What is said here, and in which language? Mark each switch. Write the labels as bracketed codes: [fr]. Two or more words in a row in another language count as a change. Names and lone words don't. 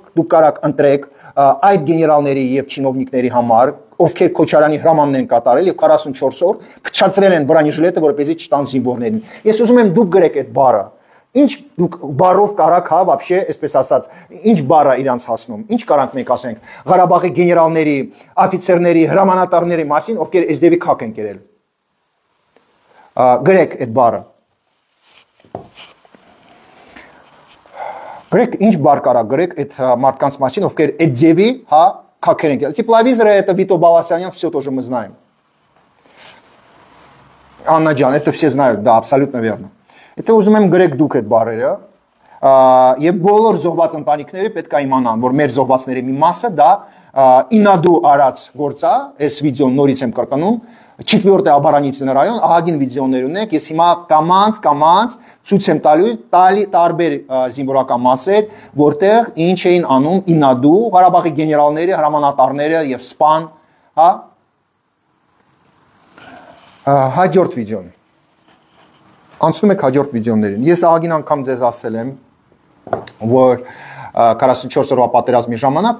[hy] դուք կարաք ընտրեք այդ գեներալների եւ չինովնիկների համար, ովքեր Քոչարյանի հրամանն են կատարել եւ 44 օր փչացրել են բրոնեժելետը, որպեսզի չտան զինվորներին։ Ես ուզում եմ դուք գրեք այդ բառը։ Ինչ դուք բառով կարաք, հա, вообще, այսպես ասած, ինչ բառ է իրանց հասնում։ Ինչ կարանք մենք ասենք Ղարաբաղի գեներալների, աֆիցերների, հրամանատարների մասին, ովքեր այս դեպի քակ են կերել։ Գրեք այդ բառը։ Գրեք ինչ բառ կարա գրեք այդ մարդկանց մասին, ովքեր այդ ձևի, հա, քակեր են կերել։ [ru] Тепловизоры это Вито Баласянян, все тоже мы знаем. Анна Джан, это все знают, да, абсолютно верно. [hy] Եթե ուզում եմ գրեք դուք այդ բառերը, եւ բոլոր զոհված ընտանիքները պետք է իմանան, որ մեր զոհվածների մի մասը դա ինադու արած գործ է, այս վիդեոն նորից եմ կրկնում, 4-րդ [ru] оборонительный район, [hy] ահագին վիդեոներ ունեք, ես հիմա կամանց ցույց եմ տալու տարբեր զինվորական մասեր, որտեղ ինչ էին անում ինադու Ղարաբաղի գեներալները, հրամանատարները եւ սպան, հա։ Հաջորդ վիդեոն Անցնում եք հաջորդ վիդեոներին։ Ես ահագին անգամ ձեզ ասել եմ, որ 44 օրվա պատերազմի ժամանակ